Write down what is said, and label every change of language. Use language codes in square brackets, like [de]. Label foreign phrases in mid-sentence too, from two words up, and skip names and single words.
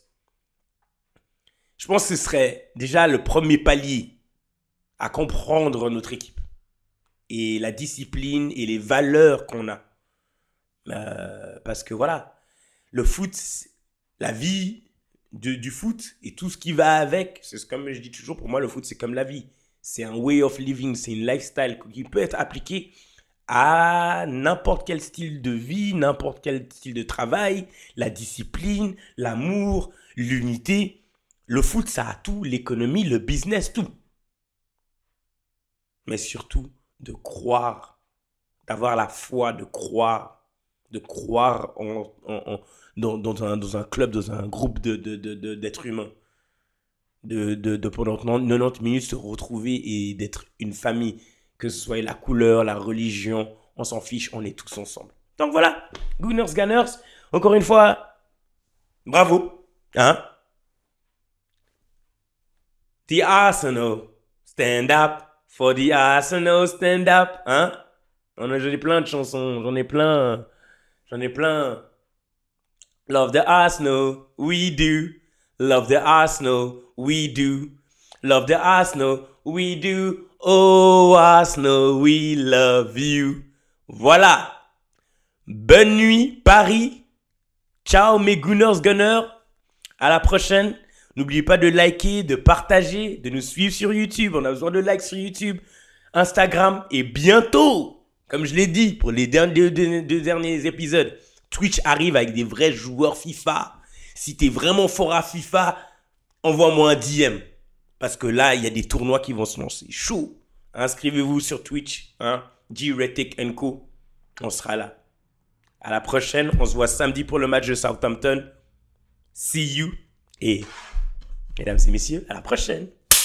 [fr] Je pense que ce serait déjà le premier palier à comprendre notre équipe et la discipline et les valeurs qu'on a. Parce que voilà, le foot, la vie du foot et tout ce qui va avec, c'est comme je dis toujours, pour moi le foot c'est comme la vie. C'est un [en] way of living, [fr] c'est une lifestyle qui peut être appliqué à n'importe quel style de vie, n'importe quel style de travail, la discipline, l'amour, l'unité. Le foot, ça a tout, l'économie, le business, tout. Mais surtout, de croire, d'avoir la foi, de croire dans un club, dans un groupe d'êtres humains. Pendant 90 minutes se retrouver et d'être une famille. Que ce soit la couleur, la religion, on s'en fiche, on est tous ensemble. Donc voilà, Gunners, Gunners, encore une fois, bravo. Hein? [en] The Arsenal, stand up. For the Arsenal, stand up. [fr] Hein? J'en ai plein de chansons, j'en ai plein. [en] Love the Arsenal, we do. Love the Arsenal, we do. Love the Arsenal, we do. Oh, Arsenal, we love you. [fr] Voilà. Bonne nuit, Paris. Ciao, mes Gunners Gunners. À la prochaine. N'oubliez pas de liker, de partager, de nous suivre sur YouTube. On a besoin de likes sur YouTube, Instagram et bientôt, comme je l'ai dit pour les deux derniers épisodes, Twitch arrive avec des vrais joueurs FIFA. Si t'es vraiment fort à FIFA, envoie-moi un DM. Parce que là, il y a des tournois qui vont se lancer. Chaud. Inscrivez-vous sur Twitch. Hein? G-Retic & Co. On sera là. À la prochaine. On se voit samedi pour le match de Southampton. [en] See you. [fr] Et mesdames et messieurs, à la prochaine.